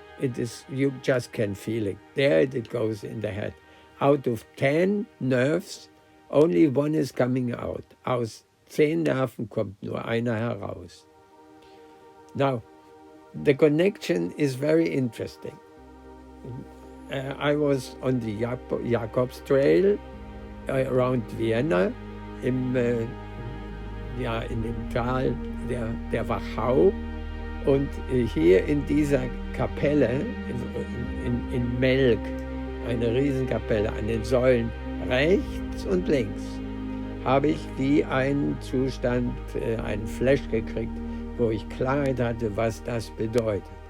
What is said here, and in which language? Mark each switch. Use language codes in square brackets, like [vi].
[en] It is, you just can feel it. There it goes in the head. Out of 10 nerves, only one is coming out. [de] Aus 10 Nerven kommt nur einer heraus. [en] Now, the connection is very interesting. I was on the Jakobs Trail around Vienna, [de] in dem Tal der Wachau. Und hier in dieser Kapelle, in Melk, eine Riesenkapelle an den Säulen rechts und links, habe ich wie einen Zustand, einen Flash gekriegt, wo ich Klarheit hatte, was das bedeutet.